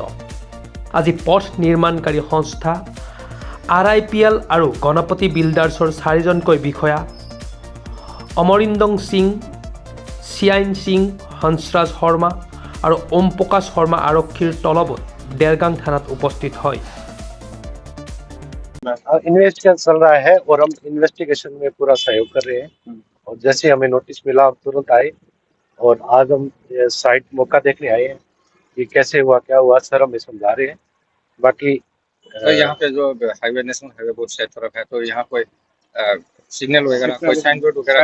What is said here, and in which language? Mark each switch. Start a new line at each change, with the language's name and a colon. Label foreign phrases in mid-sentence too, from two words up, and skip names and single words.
Assamese: আজি পথ নিৰ্মাণকাৰী সংস্থা RIPL আৰু গণপতি বিল্ডাৰ্ছৰ 4জনকৈ বিষয়া অমৰিন্দং সিং, চিয়াইন সিং, হংসৰাজ শৰ্মা আৰু ওম প্ৰকাশ শৰ্মা আৰক্ষীৰ তলবত দেৰগাং থানাত উপস্থিত হয়।
Hindi: इन्वेस्टिगेशन चल रहा है और हम इन्वेस्टिगेशन में पूरा सहयोग कर रहे हैं और जैसे हमें नोटिस मिला हम तुरंत आए और आज हम साइट मौका देखने आए हैं कि कैसे हुआ क्या हुआ। सर हमें समझा रहे हैं। बाकी तो यहाँ पे जो हाईवे नेशनल हाईवे बहुत से तरफ है तो यहाँ कोई सिग्नल वगैरह कोई साइन बोर्ड वगैरह